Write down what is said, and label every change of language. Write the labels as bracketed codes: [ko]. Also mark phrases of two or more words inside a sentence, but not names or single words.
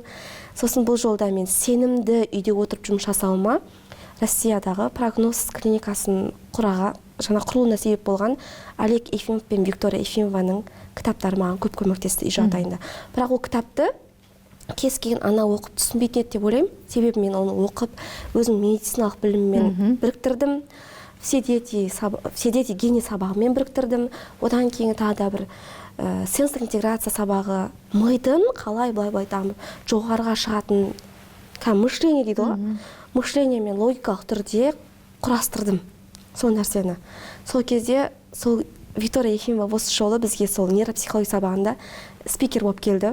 [kk] Сосын бұл жолда мен сенімді үйде отырып жұмыс жасауыма Россиядағы прогноз клиникасын құрылуына себеп болған Олег Ефимов пен Виктория Ефимованың кітаптары маған көп көмектесті үй жағдайында. Бірақ ол кітапты кез келген ана оқып түсінбейтін еді деп ойлаймын. Себебі мен оны оқып, өзім медициналық біліммен біріктірдім. [ru] Все дети гений [kk] сабағымен біріктірдім. Одан кейін тағы да бір сенсор интеграция сабағы, мидың қалай былай дамып жоғарыға шығатын мышление дейді ғой. Мышление мен логикалық түрде құрастырдым сол нәрсені. Сол кезде сол Виктория Ефимова осы жолы бізге сол нейропсихология сабағында спикер болып келді.